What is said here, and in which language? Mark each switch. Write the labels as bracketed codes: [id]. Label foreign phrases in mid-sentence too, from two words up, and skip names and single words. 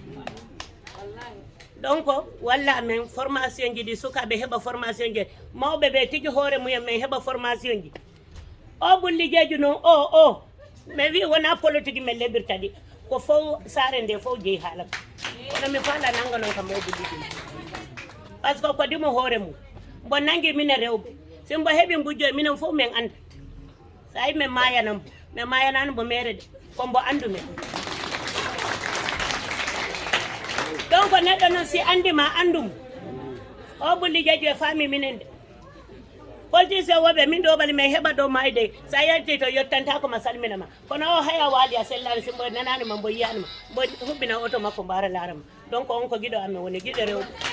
[ff] donc walla amen formation ji ɗi sukaɓe heɓa formation ji mawɓe ɓe tigi hoore mumen min heɓa formation ji o bullijeji noon o mi wi wona politique min leɓirta ɗi ko fof sare nde fof jeeyi haala kono mi faala nanga noon kam o bulliji [fr] par ce que [ff] ko dimo hoore mum mbo nangi minen rewɓe si mbo heeɓi mbujjoy minen fof min anda sa yi min mayanamo min mayanano mbo mere de ko mbo andu men donc neɗɗo noon si andima andumo o bullijeji e faami minen de politicien woɓe min ɗo ɓali min heɓa ɗo mayde sa yalti to yettantako ma salminama kono o haya waali a sellani simbo nananima mbo yiyanima mbo huɓɓina auto makko mbara larama donc on ko guiɗo amen woni guiɗo rewɓe